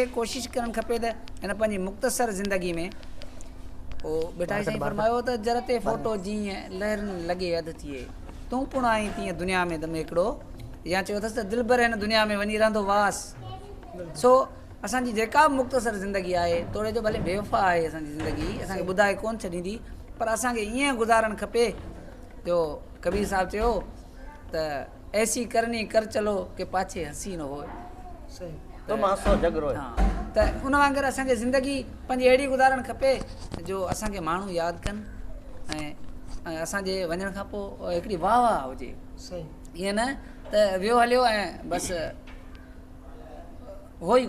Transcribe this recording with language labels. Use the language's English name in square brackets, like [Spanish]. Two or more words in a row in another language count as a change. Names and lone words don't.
[Sindhi] कोशिशि करणु खपे त हिन पंहिंजी मुख़्तसर ज़िंदगी में पोइ बेटा साईं फरमायो त जर ते फोटो जीअं लहरनि लॻे अधु थिए तूं पिणु आई तीअं दुनिया में त में हिकिड़ो या चयो अथसि त दिलबर हिन दुनिया में वञी रहंदो वास सो असांजी जेका बि मुख़्तसर ज़िंदगी आहे तोड़े जो भले बेवफ़ा आहे असांजी ज़िंदगी असांखे ॿुधाए कोन छॾींदी पर असांखे ईअं गुज़ारणु खपे जो कबीर साहिबु चयो त [Hindi] ऐसी करनी कर चलो के पाछे हसी न हो [Sindhi] त उन वांगुरु असांखे ज़िंदगी पंहिंजी अहिड़ी गुज़ारणु खपे जो असांखे माण्हू यादि कनि ऐं असांजे वञण खां पोइ हिकिड़ी वाह वाह हुजे ईअं न त वियो हलियो ऐं बसि हो ई